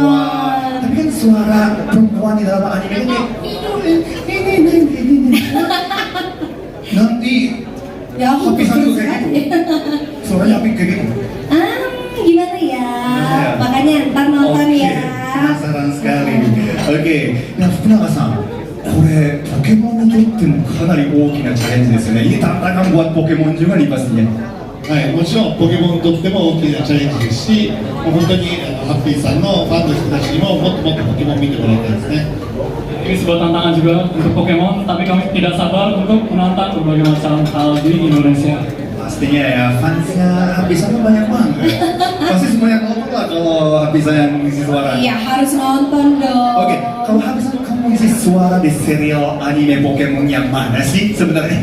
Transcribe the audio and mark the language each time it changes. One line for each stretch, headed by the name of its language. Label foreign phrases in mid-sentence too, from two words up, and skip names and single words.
Indonesian: Wah, tapi kan suara perempuan di dalam anime ini nanti Ya aku hapisan tuh kayak sekali. gitu. Suaranya Apik kayak gitu. Gimana ya? Ya. Makanya ntar nonton Oke, ya. penasaran sekali. Oke, nah Fukunaga-san,
Japanese: これポケモンにとってもかなり大きなチャレンジですよね。
Indonesian: Ini tantangan buat Pokemon juga nih pastinya.
Japanese: はい、もちろんポケモンにとっても大きなチャレンジですし、もう本当にハッピーさんのファンの人たちにももっともっとポケモン見てもらいたいですね。
Indonesian: Ini sebuah tantangan juga untuk Pokemon, tapi kami tidak sabar untuk menantang berbagai macam hal di Indonesia. Pastinya ya, fansnya Hapisan tuh banyak banget. Pasti semuanya nonton lah kalau Hapisan yang ngisi suara. Iya harus nonton dong. Oke, kalau Hapisan kamu ngisi suara di serial anime Pokemon yang mana sih sebenarnya?